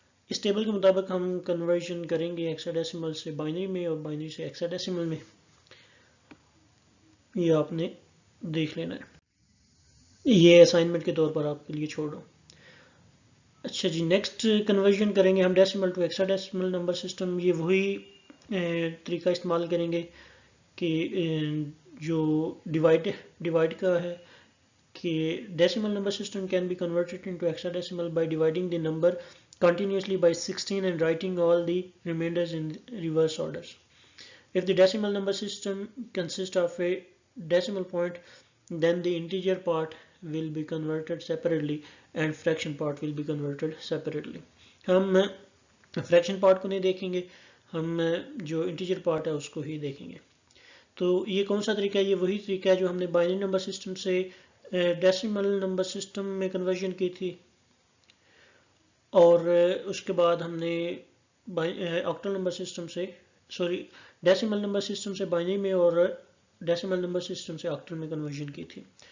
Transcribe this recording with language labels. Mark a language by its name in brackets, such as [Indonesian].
[Urdu] اس table کے مطابق ہم کنورژن کریں گے ہیکساڈیسیمل سے بائنری میں اور بائنری سے ہیکساڈیسیمل میں. یہ آپ نے دیکھ لینا ہے یہ اسائنمنٹ کے طور پر آپ کے لیے چھوڑ رہا ہوں. اچھا جی نیکسٹ کنورژن کریں گے ہم decimal to hexadecimal number system. یہ وہی طریقہ استعمال کریں گے کہ جو ڈیوائڈ کا ہے کہ [English] decimal number system can be converted into hexadecimal by dividing the number continuously by 16 and writing all the remainders in reverse orders. If the decimal number system consists of a decimal point, then the integer part will be converted separately and fraction part will be converted separately. [Urdu] ہم fraction part کو نہیں دیکھیں گے ہم جو integer part ہے اس کو ہی دیکھیں گے. تو یہ کون سا طریقہ ہے یہ وہی طریقہ ہے جو ہم نے بائنری نمبر سسٹم سے ڈیسیمل نمبر سسٹم میں کنورژن کی تھی اور اس کے بعد ہم نے آکٹل نمبر سسٹم سے ڈیسیمل نمبر سسٹم سے بائنری میں اور ڈیسیمل نمبر سسٹم سے آکٹل میں کنورژن کی تھی.